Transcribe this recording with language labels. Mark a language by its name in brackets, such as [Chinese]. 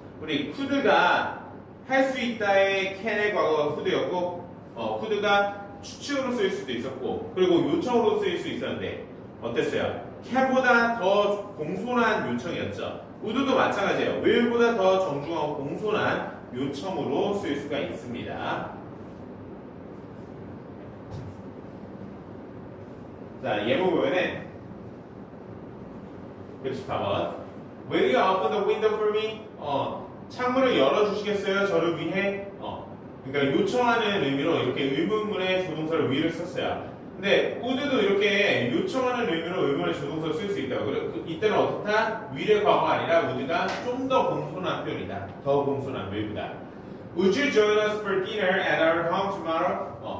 [Korean] 우리 could가 할 수 있다의 can의 과거가 could였고 could가 추측으로 쓰일 수도 있었고 그리고 요청으로 쓰일 수 있었는데 어땠어요? can보다 더 공손한 요청이었죠. would도 마찬가지예요. will보다 더 정중하고 공손한 요청으로 쓰일 수가 있습니다. 자, 예문 보면은 114번 [English] Will you open the window for me? [Korean] 창문을 열어주시겠어요? 저를 위해? 그러니까 요청하는 의미로 이렇게 의문문에 조동사를 will을 썼어요. 근데 would도 이렇게 요청하는 의미로 의문의 조동사를 쓸 수 있다고. 이때는 어떻다? will의 과거가 아니라 would가 좀 더 공손한 표현이다. 더 공손한 will보다. [English] Would you join us for dinner at our home tomorrow?